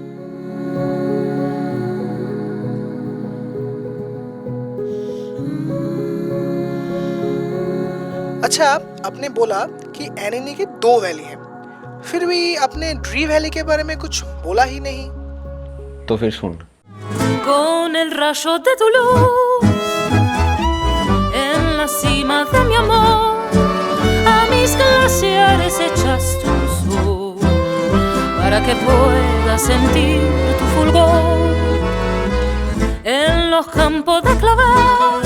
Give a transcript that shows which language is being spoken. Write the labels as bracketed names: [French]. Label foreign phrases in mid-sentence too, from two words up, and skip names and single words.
[Hindi] अच्छा, आपने बोला कि एननी के 2 वैली हैं, फिर भी आपने ड्री वैली के बारे में कुछ बोला ही नहीं। तो फिर सुन। [Spanish] Con el rayo de tu luz en la cima de mi amor, a mis glaciares echas tu sol para que pueda sentir tu fulgor en los campos de clavel.